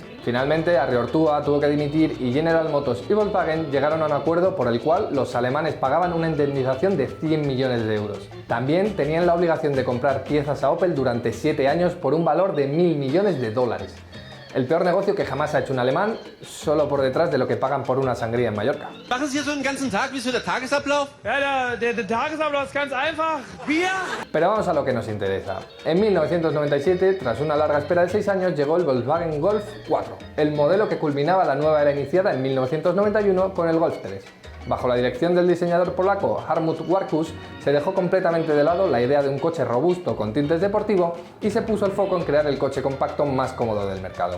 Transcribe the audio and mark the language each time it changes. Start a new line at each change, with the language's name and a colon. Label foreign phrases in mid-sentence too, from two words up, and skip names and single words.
Spanish: Finalmente, Arriortua tuvo que dimitir y General Motors y Volkswagen llegaron a un acuerdo por el cual los alemanes pagaban una indemnización de 100 millones de euros. También tenían la obligación de comprar piezas a Opel durante 7 años por un valor de 1.000 millones de dólares. El peor negocio que jamás ha hecho un alemán, solo por detrás de lo que pagan por una sangría en Mallorca.
German: Machen Sie so einen ganzen Tag? Wie ist so der Tagesablauf? Ja, der Tagesablauf ist ganz einfach. Bier.
Spanish: Pero vamos a lo que nos interesa. En 1997, tras una larga espera de 6 años, llegó el Volkswagen Golf 4, el modelo que culminaba la nueva era iniciada en 1991 con el Golf 3. Bajo la dirección del diseñador polaco Hartmut Warkus, se dejó completamente de lado la idea de un coche robusto con tintes deportivo y se puso el foco en crear el coche compacto más cómodo del mercado.